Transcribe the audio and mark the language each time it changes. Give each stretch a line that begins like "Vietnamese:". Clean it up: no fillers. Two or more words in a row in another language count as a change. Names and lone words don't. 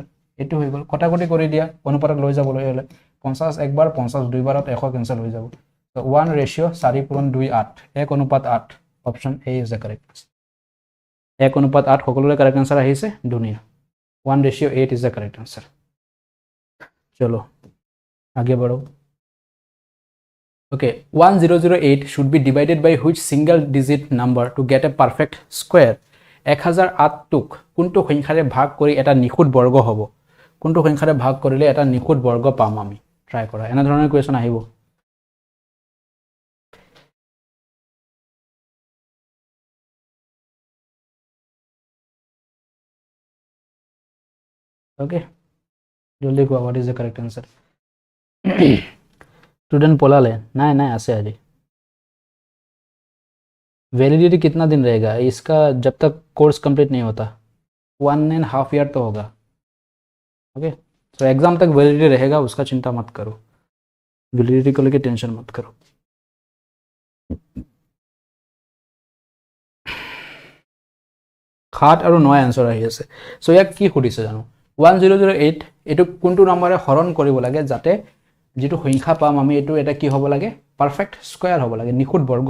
Assamese: এইটো হৈ গ'ল, কটাকটি কৰি দিয়া অনুপাতত লৈ যাবলৈ হ'লে। 50 একবাৰ, 50 দুইবাৰত 100 কেঞ্চেল হৈ যাব। ত' 1:4 পূৰণ 2, 8, 1:8।
English: Option A is the correct answer. 1:8 সকলোৰে correct answer
Assamese: আহিছে, ধুনীয়া।
English: 1:8 is the correct answer.
Hindi: चलो आगे बढ़ो।
English: Okay, 1008 should be divided by which single digit number to get a perfect square?
Assamese: 1008টোক কোনটো সংখ্যাৰে ভাগ কৰি এটা নিখুঁত বৰ্গ হ'ব? কোনটো সংখ্যাৰে ভাগ কৰিলে এটা নিখুঁত বৰ্গ পাম আমি? ট্ৰাই কৰা, এনেধৰণৰ কুৱেশ্যন আহিব। অ'কে, জলদি কোৱা,
English: what is the correct answer?
Assamese: ষ্টুডেণ্ট পলালে? নাই, আছে আজি।
Hindi: वैलिडिटी कितना दिन रहेगा इसका जब तक
English: course complete
Hindi: नहीं होता 1.5 ईयर तो होगा ओके तो एग्जाम तक वैलिडिटी रहेगा उसका चिंता मत करो वैलिडिटी को लेके टेंशन मत करो
Assamese: সাত আৰু 9 আনসাৰ আহি আছে সো ইয়াক কি সুধিছে জানো 1008 এটো কোনটো নম্বৰে হৰণ কৰিব লাগে যাতে যেটো সংখ্যা পাম আমি এটো এটা কি হ'ব লাগে
English: perfect square
Assamese: হ'ব লাগে নিখুঁত বৰ্গ